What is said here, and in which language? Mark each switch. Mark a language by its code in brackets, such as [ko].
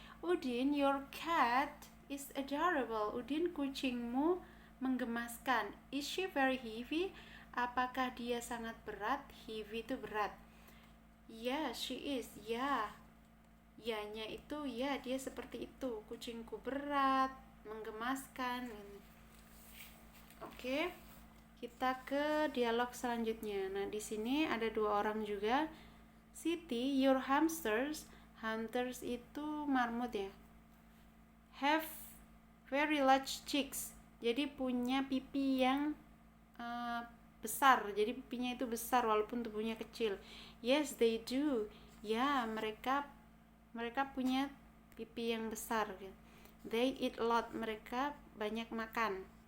[en] Udin, your cat is adorable. Udin, [id] kucingmu menggemaskan. [en] Is she very heavy? [id] Apakah dia sangat berat? Heavy itu berat. [en] Yeah, she is. [id] Ya. Ya-nya itu ya, dia seperti itu. Kucingku berat, menggemaskan. Oke. Kita ke dialog selanjutnya. Nah, di sini ada 2 orang juga. [en] Siti, your hamsters, hamsters [id] itu marmut ya, [en] have very large cheeks. [id] Jadi punya pipi yang besar. Jadi pipinya itu besar walaupun tubuhnya kecil. [en] Yes, they do. [id] Ya, mereka punya pipi yang besar. [en] They eat a lot. [id] Mereka banyak makan.